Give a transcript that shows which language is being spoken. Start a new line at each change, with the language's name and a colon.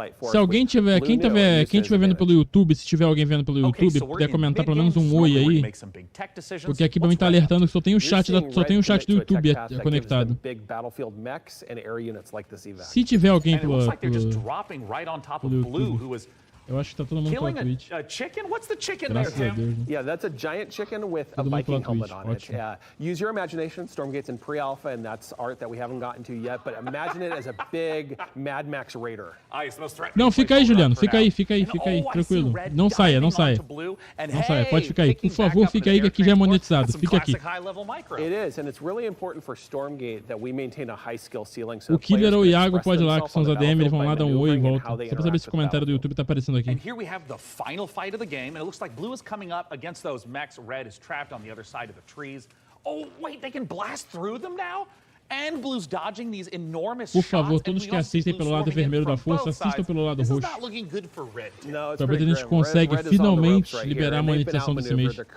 Portuguese: Se alguém tiver, quem tiver vendo pelo YouTube, se tiver alguém vendo pelo YouTube, puder comentar pelo menos um oi aí, porque aqui pra mim tá alertando que só tem o chat do YouTube conectado. Se tiver alguém pelo YouTube, eu acho que tá todo mundo pela Twitch. Graças a Deus, né?
English: Yeah, that's a giant chicken with a Viking helmet on it. Use your imagination. Stormgate's in pre-alpha, and that's art that we haven't gotten to yet. But imagine it as a big Mad Max Raider.
Portuguese: Não, fica aí, Juliano. Fica aí, tranquilo. Não saia. Pode ficar aí. Por favor, fica aí que aqui já é monetizado. Fica aqui.
English: It is, and it's really important for Stormgate that we maintain a high skill ceiling.
Portuguese: O Killer ou o Iago pode ir lá, que são os ADM, eles vão lá dar um oi e voltam. Só pra saber se o comentário do YouTube tá aparecendo aqui.
English: And here we have the final fight of the game, and it looks like blue is coming up against those mechs. Red is trapped on the other side of the trees. Oh, wait, they can blast through them now? And blue's dodging these enormous
Portuguese: Por favor, todos que assistem pelo lado vermelho da força, assistam pelo lado roxo. Pra ver se a gente consegue finalmente liberar a monetização desse mês.